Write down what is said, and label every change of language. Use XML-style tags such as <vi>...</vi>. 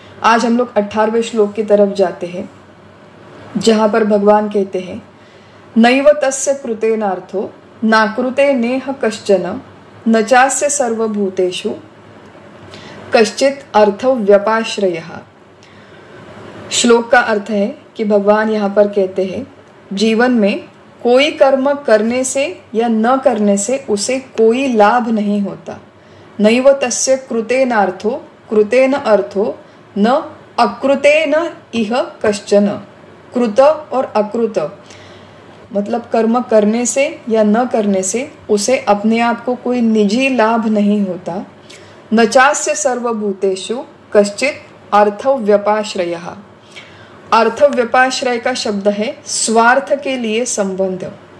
<hi>आज हम लोग 18वें श्लोक की तरफ जाते हैं, जहाँ पर भगवान कहते हैं</hi> <sa>नैव तस्य कृतेनार्थो नाकृते नेह कश्चन न चास्य सर्वभूतेषु कश्चित अर्थ व्यपाश्रयः।</sa> <hi>श्लोक का अर्थ है कि भगवान यहाँ पर कहते हैं जीवन में कोई कर्म करने से या न करने से उसे कोई लाभ नहीं होता।</hi> <sa>नैव तस्य कृतेनार्थो, कृतेन अर्थो न अकृतेन इह कश्चन।</sa> <hi>कृत और अकृत मतलब कर्म करने से या न करने से उसे अपने आप को कोई निजी लाभ नहीं होता।</hi> <sa>न चास्य सर्वभूतेषु कश्चित अर्थ व्यपाश्रयः।</sa> <hi>अर्थ व्यपाश्रय का शब्द है स्वार्थ के लिए संबंध।</hi>